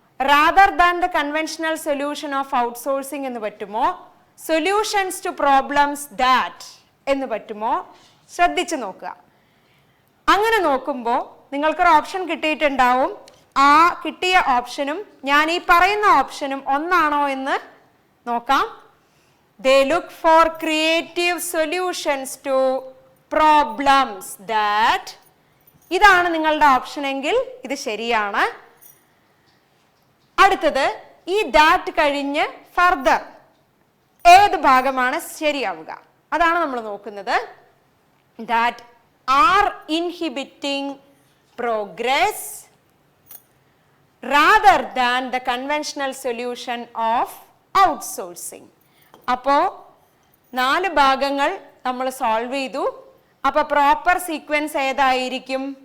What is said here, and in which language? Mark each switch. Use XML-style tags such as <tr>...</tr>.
<en>rather than the conventional solution of outsourcing</en> <ml>എന്ന് പറ്റുമോ?</ml> <en>solutions to problems that</en> <ml>എന്ന് പറ്റുമോ? ശ്രദ്ധിച്ചു നോക്കുക. അങ്ങനെ നോക്കുമ്പോൾ നിങ്ങൾക്കൊരു ഓപ്ഷൻ കിട്ടിയിട്ടുണ്ടാവും. ആ കിട്ടിയ ഓപ്ഷനും ഞാൻ ഈ പറയുന്ന ഓപ്ഷനും ഒന്നാണോ എന്ന് നോക്കാം.</ml> <en>They look for creative solutions to problems that.</en> <ml>ഇതാണ് നിങ്ങളുടെ ഓപ്ഷൻ എങ്കിൽ ഇത് ശരിയാണ്. അടുത്തത് ഈ ദാറ്റ് കഴിഞ്ഞ് ഫർദർ ഏത് ഭാഗമാണ് ശരിയാവുക അതാണ് നമ്മൾ നോക്കുന്നത്.</ml> <en>That are inhibiting progress rather than the conventional solution of outsourcing.</en> <ml>അപ്പോൾ 4 ഭാഗങ്ങൾ നമ്മൾ സോൾവ് ചെയ്തു. അപ്പോൾ പ്രോപ്പർ സീക്വൻസ് ഏതായിരിക്കും?</ml>